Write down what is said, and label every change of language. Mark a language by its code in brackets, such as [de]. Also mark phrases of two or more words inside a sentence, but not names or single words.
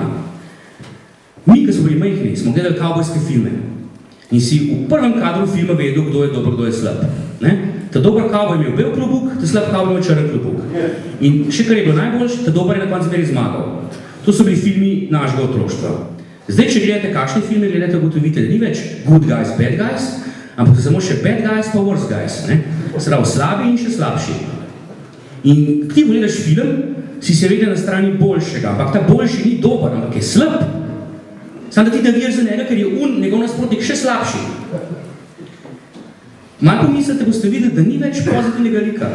[sl] Mi, ki smo bili majhni, smo gledali kavbojske filme in si v prvem kadru filma vedel, kdo je dober, kdo je slab. Ne? Ta dober kavboj je imel bel klobuk, ta slab kavboj je imel črn klobuk. In še kar je bilo najboljše, ta dober je na koncu meri zmagal. To so bili filmi našega otroštva. Zdaj, če gledate kakšne filme, gledate, ugotovite, da ni več [en] good guys, bad guys, [sl] ampak samo še [en] bad guys [sl] pa [en] worse guys. [sl] Ne? Prav slabi in še slabši. In ti gledaš film, si seveda na strani boljšega, ampak ta boljši ni dober, ampak je slab. Samo da ti naviješ za njega, ker je njegov nasprotnik še slabši. Malo pomislite, boste videli, da ni več pozitivnega lika.